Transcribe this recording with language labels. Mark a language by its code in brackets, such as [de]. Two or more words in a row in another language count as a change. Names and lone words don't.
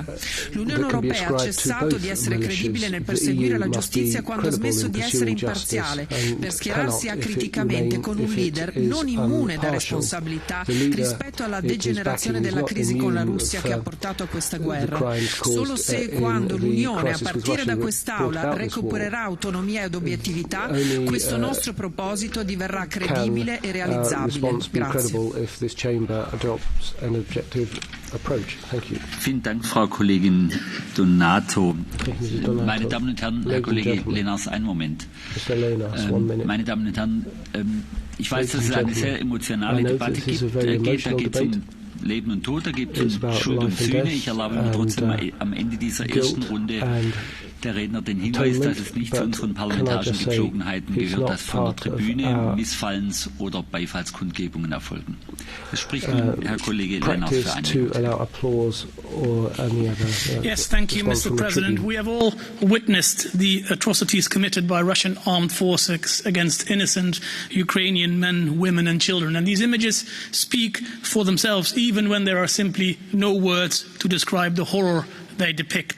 [it] L'Unione Europea ha cessato di essere credibile nel perseguire la giustizia quando ha smesso di essere imparziale, per schierarsi acriticamente con un leader non immune da responsabilità rispetto alla degenerazione della crisi con la Russia che ha portato a questa guerra. Solo se e quando l'Unione, a partire da quest'Aula, recupererà autonomia ed obiettività, questo nostro proposito diverrà credibile e realizzabile. Grazie. [de] Vielen Dank, Frau Kollegin Donato. Meine Damen und Herren, Herr Kollege Lenars, einen Moment. Meine Damen und Herren, ich weiß, dass es eine sehr emotionale Debatte gibt. Da geht es um Leben und Tod, da gibt es um Schuld und Sühne. Ich erlaube mir trotzdem am Ende dieser ersten Runde der Redner den Hinweis, dass es nicht zu unseren parlamentarischen Gepflogenheiten gehört, dass von der Tribüne Missfallens- oder Beifallskundgebungen erfolgen. Es spricht nun Herr Kollege Lennart für eine Minute. [en] Yes, thank you, Mr. President. We have all witnessed the atrocities committed by Russian armed forces against innocent Ukrainian men, women and children. And these images speak for themselves, even when there are simply no words to describe the horror they depict.